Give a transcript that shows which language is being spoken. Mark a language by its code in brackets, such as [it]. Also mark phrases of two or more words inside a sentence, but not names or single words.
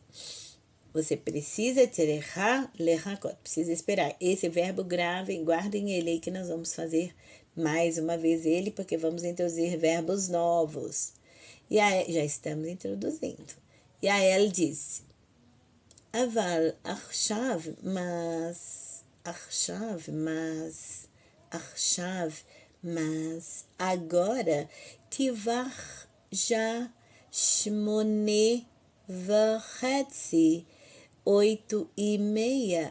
[pt] Você precisa [he] צריכה לחכות. [pt] Precisa esperar. Esse verbo gravem, guardem ele aí que nós vamos fazer mais uma vez ele, porque vamos introduzir verbos novos. E aí, já estamos introduzindo. E aí ela disse, [he] אבל עכשיו, [pt] mas agora tivar já [he] שמונה וחצי, [pt] 8:30.